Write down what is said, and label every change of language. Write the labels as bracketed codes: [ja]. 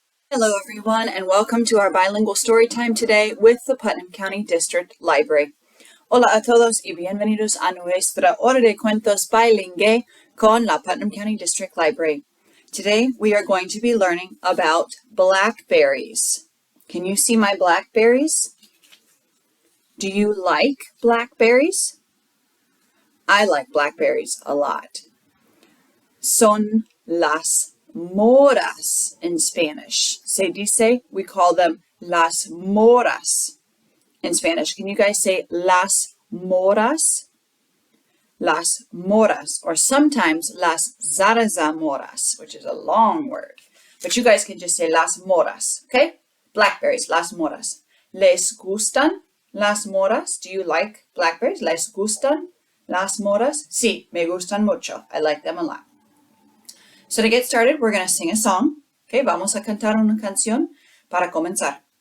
[en] Hello everyone and welcome to our bilingual story time today with the Putnam County District Library. [es] Hola a todos y bienvenidos a nuestra hora de cuentos bilingüe con la Putnam County District Library. [en] Today we are going to be learning about blackberries. Can you see my blackberries? Do you like blackberries? I like blackberries a lot. [es] Son las moras [en] in Spanish. [es] Se dice, [en] we call them las moras in Spanish. Can you guys say [es] las moras? [en] Las moras, or sometimes [es] las zarzamoras, [en] which is a long word. But you guys can just say [es] las moras, [en] okay? Blackberries, las moras. [es] ¿Les gustan las moras? [en] Do you like blackberries? [es] ¿Les gustan las moras? Sí, me gustan mucho. [en] I like them a lot. So to get started, we're going to sing a song. [es] Okay, vamos a cantar una canción para comenzar.